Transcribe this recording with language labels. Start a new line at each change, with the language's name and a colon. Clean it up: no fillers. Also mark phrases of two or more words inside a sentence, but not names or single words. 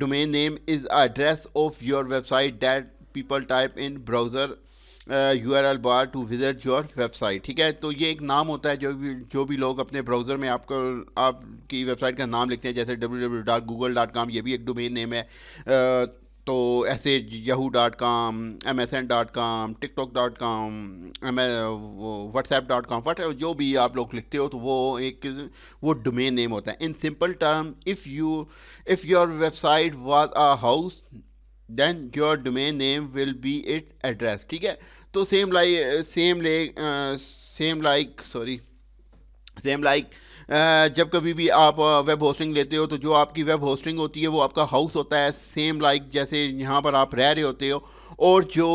English: Domain name is address of your website that people type in browser URL bar to visit your website.
Hindi: ठीक है, तो ये एक नाम होता है जो भी लोग अपने ब्राउज़र में आपकी वेबसाइट का नाम लिखते हैं, जैसे www.google.com, ये भी एक
English: domain name
Hindi: है। तो ऐसे yahoo.com, msn.com, tiktok.com, whatsapp.com, वट जो भी आप लोग लिखते हो, तो वो
English: domain name
Hindi: होता है।
English: In simple term, if your website was a house then your domain name will be it address.
Hindi: ठीक है, तो
English: same like
Hindi: जब कभी भी आप
English: web hosting
Hindi: लेते हो, तो जो आपकी
English: web hosting
Hindi: होती है वो आपका हाउस होता है,
English: same like
Hindi: जैसे यहाँ पर आप रह रहे होते हो।